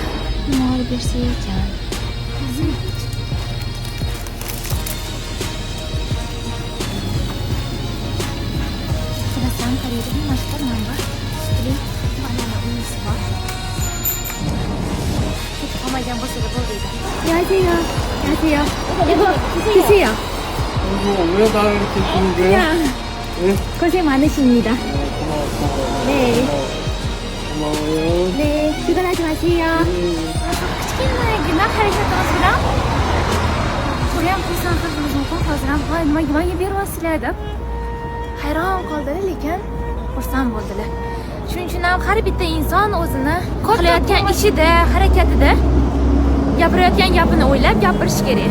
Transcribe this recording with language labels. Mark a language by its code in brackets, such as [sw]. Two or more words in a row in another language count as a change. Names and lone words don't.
[uz] Mol bersa ekan. Qarasam qaraydi, mana shu nima bor? Sutli banana uyusi bor. Ketib qolmagan bo'lsa bo'ldi. [ko] 안녕하세요. 안녕하세요. 이거 드세요. 왜 나를 이렇게 주는 거야? 그냥 네? 고생 많으십니다. 네. 고마워요. 네. 출근하지 마세요. [uz] Kichkinagina harakatimiz bilan ko'ra ham xursand qilishimiz mumkin. Hozir ham voy nimaga beryapsizlar deb hayron qoldilar, lekin xursand bo'ldilar. Shuning uchun ham har bitta inson o'zini qilayotgan ishida, harakatida gapirayotgan gapini o'ylab gapirish kerak.